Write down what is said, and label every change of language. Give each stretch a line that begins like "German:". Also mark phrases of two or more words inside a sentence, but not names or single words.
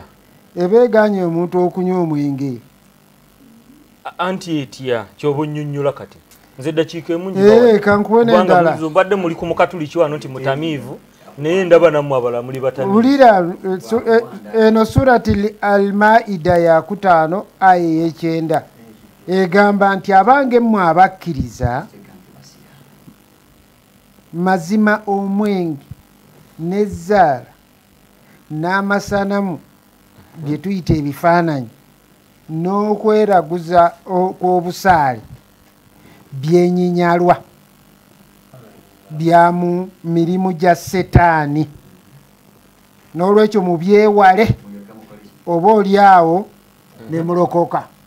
Ganda: Ebeegaanyi omuntu okunywa omwenge. Anti etya kyoba onnyonnyola kati? Nze eddakiika emu kankuwe n'endala. Mbadde muli ku mukatuliki wano nti mutamiivu, naye ndaba nammwe abalala muli batamiivu. Wulira eno surati al-Maida ya 5 aya 9 egamba nti abange mmwe abakkiriza mazima omwenge n'ezzaala n'amasanamu bye tuyita ebifaananyi n'okweraguza kw'obusaale byenyinyalwa bya mu mirimu gya Setaani, n'olwekyo mubyewale oba oli awo ne mulokoka.